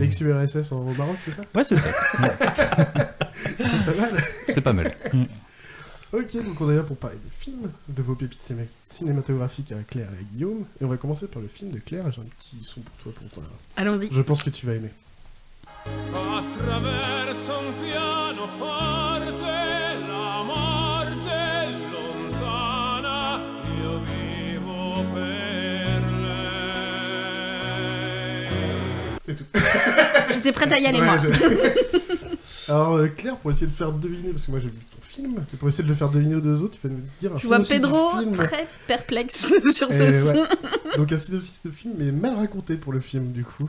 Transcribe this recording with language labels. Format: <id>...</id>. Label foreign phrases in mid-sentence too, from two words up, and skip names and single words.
<fr>L'ex-URSS au Maroc, c'est ça? Ouais, c'est ça. C'est pas mal. C'est pas mal. Ok, donc on est là pour parler de films, de vos pépites cinématographiques à Claire et à Guillaume. Et on va commencer par le film de Claire. J'ai un petit son pour toi, pour toi. Allons-y. Je pense que tu vas aimer.</fr> <it>Attraverso un pianoforte la morte è lontana, io vivo per lei.</it> <fr>C'est tout. J'étais prête à y aller, moi. Alors Claire, pour essayer de faire deviner, parce que moi j'ai vu ton film, et pour essayer de le faire deviner aux deux autres, tu vas nous dire un Je vois synopsis Pedro du film. très perplexe sur Et ce son. ouais. Donc un synopsis de film, mais mal raconté pour le film, du coup.</fr>